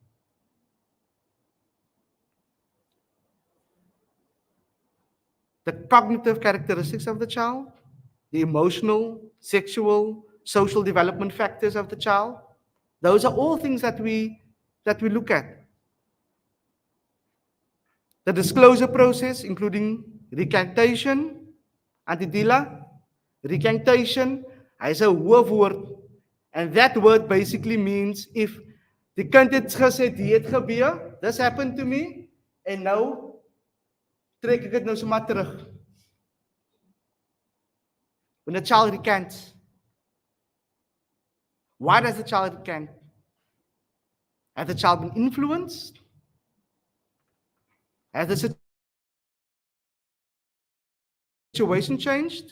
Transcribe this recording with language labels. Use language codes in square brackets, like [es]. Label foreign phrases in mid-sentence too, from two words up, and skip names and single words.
[en] The cognitive characteristics of the child, the emotional, sexual, social development factors of the child, those are all things that we look at. The disclosure process, including recantation, Antidila, recantation, is a woord. And that word basically means if the [af] kind het gesê dit gebeur, [en] this happened to me, [af] en nou trek ek dit nou sommer terug. [en] When a child recants, why does the child recant? Has the child been influenced? Has the situation changed?